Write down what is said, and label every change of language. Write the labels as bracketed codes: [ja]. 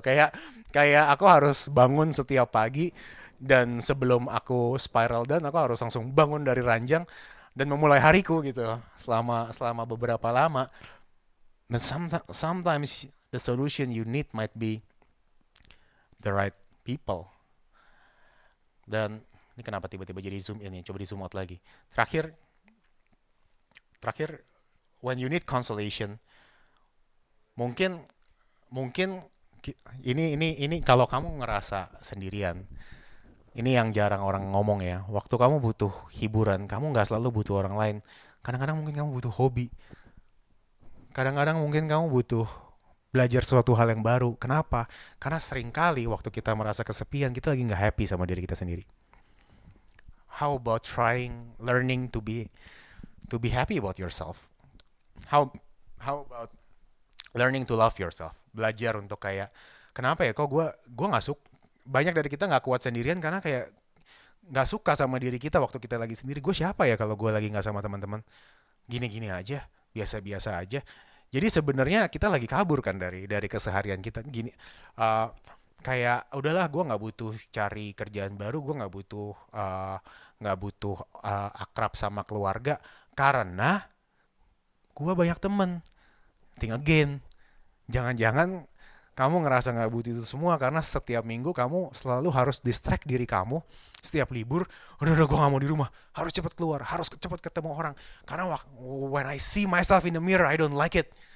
[id] Kayak aku harus bangun setiap pagi dan sebelum aku spiral down aku harus langsung bangun dari ranjang dan memulai hariku gitu selama beberapa lama. [en] But sometimes the solution you need might be the right people. [id] Dan ini kenapa tiba-tiba jadi zoom in ya? Coba di zoom out lagi. Terakhir [en] when you need consolation, [id] mungkin ini kalau kamu ngerasa sendirian, ini yang jarang orang ngomong ya. Waktu kamu butuh hiburan, kamu nggak selalu butuh orang lain. Kadang-kadang mungkin kamu butuh hobi. Kadang-kadang mungkin kamu butuh belajar suatu hal yang baru. Kenapa? Karena seringkali waktu kita merasa kesepian, kita lagi nggak happy sama diri kita sendiri. [en] How about learning to be happy about yourself? How about learning to love yourself? [id] Belajar untuk kayak, kenapa ya kok gue nggak suka. Banyak dari kita nggak kuat sendirian karena kayak nggak suka sama diri kita waktu kita lagi sendiri. Gue siapa ya kalau gue lagi nggak sama teman-teman? Gini-gini aja, biasa-biasa aja. Jadi sebenarnya kita lagi kabur kan dari keseharian kita gini. Kayak udahlah gue nggak butuh cari kerjaan baru, gue nggak butuh akrab sama keluarga karena gue banyak temen. [en] Think again, [id] jangan-jangan kamu ngerasa nggak butuh itu semua karena setiap minggu kamu selalu harus distract diri kamu. Setiap libur, udah gue nggak mau di rumah, harus cepat keluar, harus cepat ketemu orang. [en] Karena when I see myself in the mirror, I don't like it.